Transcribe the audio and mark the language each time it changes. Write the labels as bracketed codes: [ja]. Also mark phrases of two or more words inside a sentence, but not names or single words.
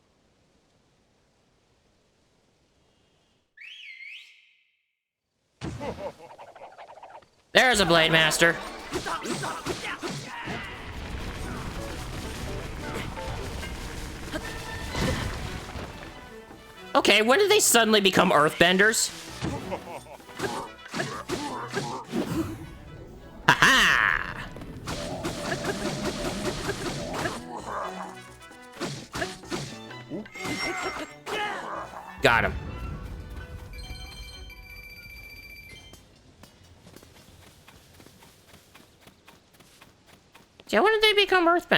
[en] There's a Blade Master. Okay, when did they suddenly become Earthbenders? Ha-ha! Got him. Yeah, when did they become Earthbenders?